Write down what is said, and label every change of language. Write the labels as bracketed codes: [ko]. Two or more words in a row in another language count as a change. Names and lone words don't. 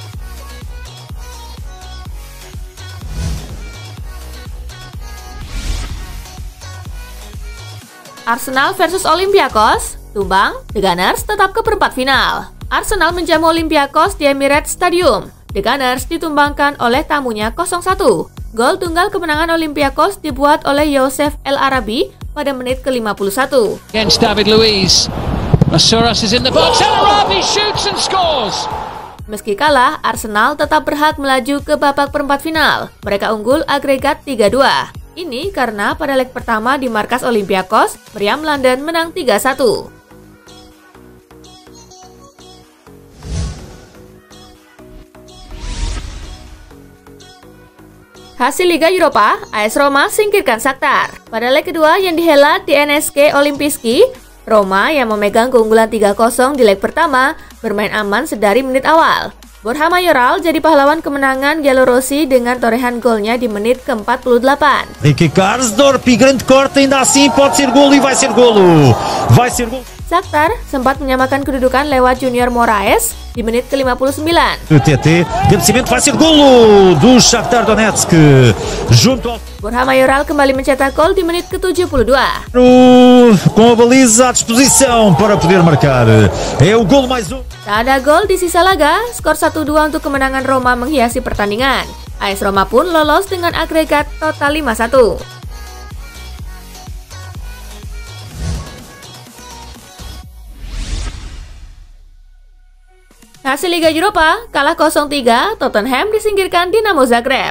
[id] Arsenal versus Olympiakos, tumbang, The Gunners tetap ke perempat final. Arsenal menjamu Olympiakos di Emirates Stadium. The Gunners ditumbangkan oleh tamunya 0-1. Gol tunggal kemenangan Olympiakos dibuat oleh Youssef El Arabi pada menit ke-51. [en] Against David Luiz. Masuras is in the box. El Arabi shoots and scores. [id] Meski kalah, Arsenal tetap berhak melaju ke babak perempat final. Mereka unggul agregat 3-2. Ini karena pada leg pertama di markas Olympiakos, Meriam London menang 3-1. Hasil Liga Eropa, AS Roma singkirkan Shakhtar. Pada leg kedua yang dihelat di NSK Olimpijski, Roma yang memegang keunggulan 3-0 di leg pertama bermain aman sedari menit awal. Borja Mayoral jadi pahlawan kemenangan Giallorossi dengan torehan golnya di menit ke-48. [pt] Ricky Karsdorp, grande corte, ainda assim pode ser golo e vai ser golo. Vai ser golo. [id] Shakhtar sempat menyamakan kedudukan lewat Junior Moraes di menit ke-59. [pt] TT, cabeceamento vai ser golo do Shakhtar Donetsk. Junto ao... [id] Borja Mayoral kembali mencetak gol di menit ke-72. [pt] Com a baliza à disposição para poder marcar. É o golo mais um. [id] Tak ada gol di sisa laga, skor 1-2 untuk kemenangan Roma menghiasi pertandingan. AS Roma pun lolos dengan agregat total 5-1. Hasil Liga Eropa, kalah 0-3, Tottenham disingkirkan Dinamo Zagreb.